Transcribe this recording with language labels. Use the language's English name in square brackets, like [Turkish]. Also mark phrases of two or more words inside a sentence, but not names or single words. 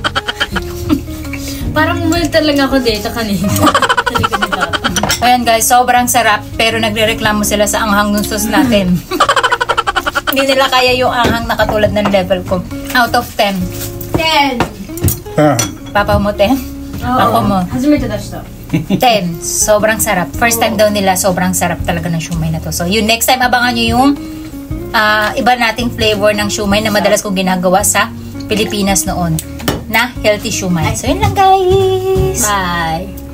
[Filipino] Parang umulta lang ako dito kanina. Sa likod ni Papa. Ayan guys, sobrang sarap pero nagrereklamo sila sa anghang ng sauce natin. Hindi nila kaya yung anghang na katulad ng level ko. [English] Out of 10. 10! [Filipino] Papa mo 10? Ako mo. [Japanese] 初めて出した。 [Filipino] 10. Sobrang sarap. [English] First time [Filipino] daw nila, sobrang sarap talaga ng shumai na to. So, yun, [English] next time, [Filipino] abangan nyo yung iba nating flavor ng shumai na madalas kong ginagawa sa Pilipinas noon na [English] healthy shumai. [Filipino] So, yun lang guys! Bye!